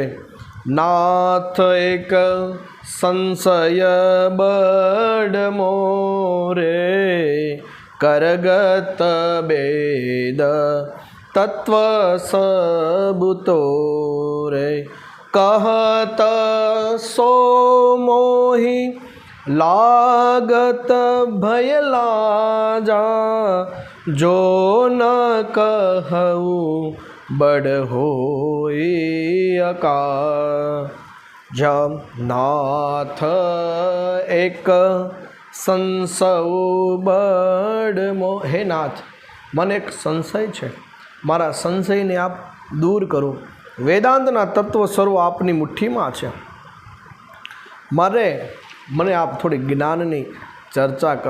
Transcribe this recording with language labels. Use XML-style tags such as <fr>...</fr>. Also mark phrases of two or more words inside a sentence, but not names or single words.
<awa>नाथ एक संशय बड मोरे करगत बेद तत्व सबुतो रे कहत सो मोही लागत भय लाजा जो न कहूँ बड़ होई अका. जब नाथ एक संशय बड मो.</awa> <gu>હે નાથ, મને એક સંશય છે, મારા સંશયને આપ દૂર કરો. વેદાંતના તત્વ સ્વરૂપ આપની મુઠ્ઠીમાં છે. મને આપ થોડી જ્ઞાનની ચર્ચા કહો.</gu>